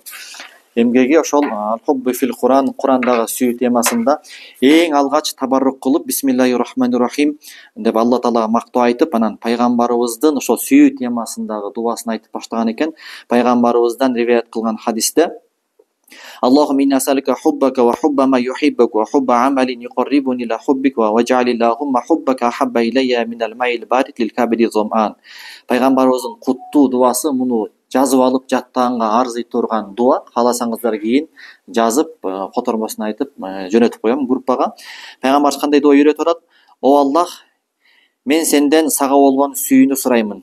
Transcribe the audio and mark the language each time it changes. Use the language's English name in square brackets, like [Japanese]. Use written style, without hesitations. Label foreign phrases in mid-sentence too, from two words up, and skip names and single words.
[Kyrgyz] Эмгеги ошол Хуббу фил Куран, Курандагы сүйүү темасында эң алгач табаррук кылып [Arabic] بسم الله الرحمن الرحيم [Kyrgyz] деп Алла Таалага мактоо айтып, анан пайгамбарыбыздын ошол сүйүү темасындагы дуасын айтып баштаган экен. Пайгамбарыбыздан риваят кылган хадисте [Arabic] اللهم إنا أسألك حبك وحب ما يحبك وحب عمل يقربني إلى حبك واجعل اللهم حبك أحب إلي من الماء البارد للكبد الظمآن. [Kyrgyz] Пайгамбарыбыздын куттуу дуасы, муну жазып алып жаттаганга арзый турган дуа. Кааласаңыздар кийин жазып, котормосун айтып жөнөтүп коем группага. Пайгамбарыбыз кандай дуа үйрөтүп атат? О Аллах, мен сенден сага болгон сүйүүнү сураймын.